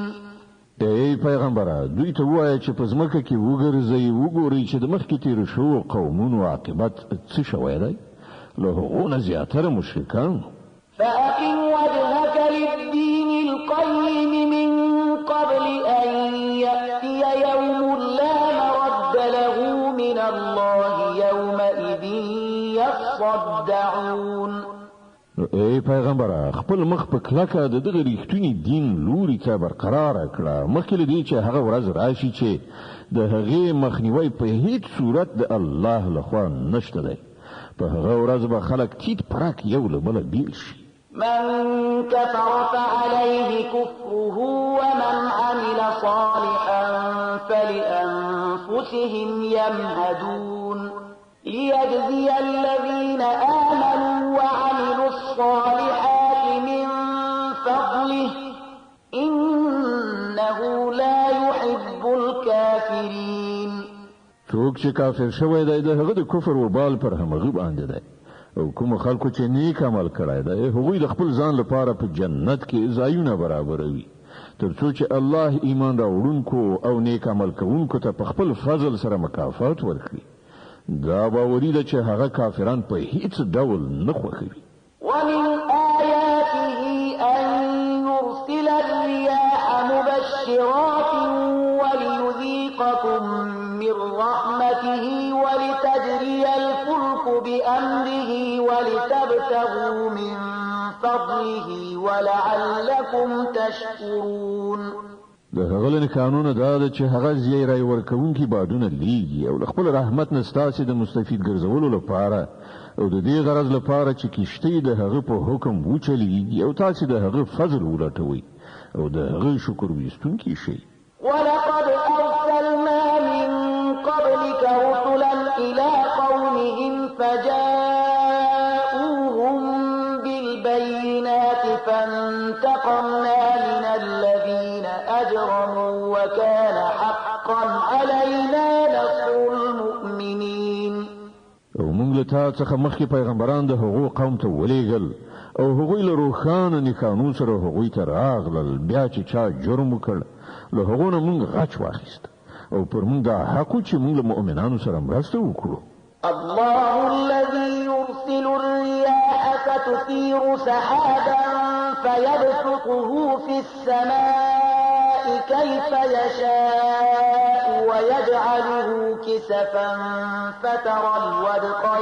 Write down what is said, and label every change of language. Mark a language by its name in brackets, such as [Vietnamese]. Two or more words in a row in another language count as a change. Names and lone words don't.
[Pashto] ای پیغمبره دوی ته وایه چې په ځمکه کې وګرځئ، وګورئ چې د مخکې تېرو شوو قومونو عاقبت څه شوی دی، له هغو نه زیاتره مشرکان. [Arabic] فأقم وجهك للدين القيم من قبل أن يأتي يوم لا مرد له من الله يومئذ يصدعون. [Pashto] ای پیغمبره خپل مخ په کلکه د دغه ریښتونی دین لوري ته برقرار کړه، مخکې له دې چې هغه ورځ راشي چې د هغې مخنیوی په هیڅ صورت د الله لخوا نشته دی. په هغه ورځ به خلک تیت پرک یو له بله بیل شي. [Arabic] من كفر فعليه كفره ومن عمل صالحا فلأنفسهم يمهدون ليجزي الذين آمنوا وعملوا الصالحات من فضله إنه لا يحب الكافرين. [Pashto] څوک چې کافر شوی دی د هغه د کفر وبال پر همغه باندې دی، او کوم خلکو چې نیک عمل کړی دی هغوی د خپل ځان لپاره په جنت کې ځایونه برابروي، تر څو چې الله ایمان راوړونکو او نیک عمل کوونکو ته په خپل فضل سره مکافات ورکړي. دا باوري ده چې هغه کافران په هیڅ ډول نه خوښوي. [Arabic] ومن آياته أن يرسل الرياح مبشرات وليذيقكم من رحمته ولتجري الفلك بأمره ولتبتغوا من فضله ولعلكم تشكرون. [Pashto] د هغه له قانون دا ده چې هغه زیری ورکوونکي بادونه لیږي او خپل رحمت نه ستاسو د مستفید ګرځولو لپاره او د دې غرض لپاره چې کیشته د هغه په حکم وچلیږي او تاسو د هغه فضل ولټوي او د هغه شکر وستونکي شي. [Arabic] ولقد أرسلنا من قبلك رسلا إلى قومهم فجاءوهم بالبينات فانتقمنا من الذين أجرموا وكان حقا علينا نصر المؤمنين. [Pashto] او موږ له تاسو څخه مخکې پیغمبران د هغو قوم ته ولېږل او هغوی له روښانه نښانو سره هغوی ته راغلل، بیا چې چا جرم وکړ له هغو نه موږ غچ واخیست او پر موږ دا حق چې موږ له مؤمنانو سره مرسته وکړو. [Arabic] الله الذي يرسل الرياح فتثير سحابا فيبسطه في السماء كيف يشاء ويجعله كسفا فترى الودق